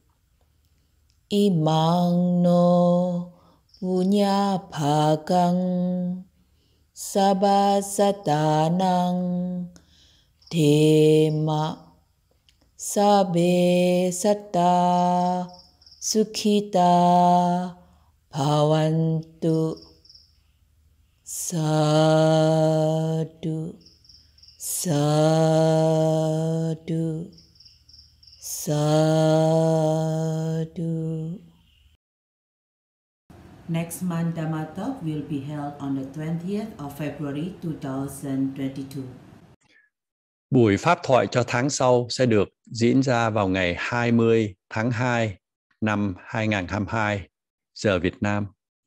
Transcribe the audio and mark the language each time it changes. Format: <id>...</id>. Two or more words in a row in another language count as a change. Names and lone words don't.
<pi>Imang no punya bhagang sabasatanang dhema sabe satta sukhita bhavantu. Sadhu, sadhu, sadhu.</pi> <en>Next month Dhamma talk will be held on the 20th of February 2022.</en> <vi>Buổi pháp thoại cho tháng sau sẽ được diễn ra vào ngày 20 tháng 2 năm 2022 giờ Việt Nam.</vi>